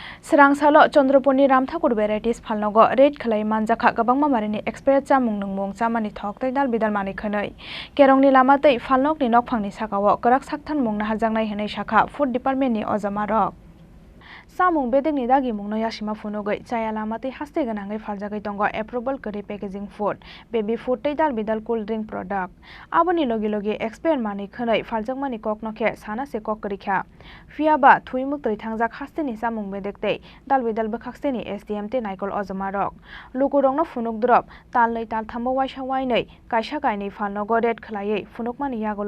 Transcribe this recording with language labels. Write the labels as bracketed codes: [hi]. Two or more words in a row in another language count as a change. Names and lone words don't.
[trp] Srangsalo Chandroponi Ramthakur varieties phalnogo red khlai manjakha gabangma marini expert chamung nungmung chamani thok taidal bidal mani khanai kerongni lama tei phalnok ni nokphangni sakao karak sakthan mungna hajangnai hanai shakha [en] food department [trp] ni ojamarok samung bedengni dagi mungno yashima phunogai chaya lama tei haste ganangai phaljagai tongo approval kari [en] packaging food baby food [trp] tei dal bidal [en] cool drink product [trp] aboni logi logi expert mani khanai phaljakmani koknokhe sana se kok karikha fiaba thuimuk tei thangjak haste ni samung bedek tei dal bidal bkhakste ni SDM te naikol ojamarok lukurongno phunuk drop talnei talthambo waisa wainei kaisa kainei phalnogo red khlaiei phunukmani yagolo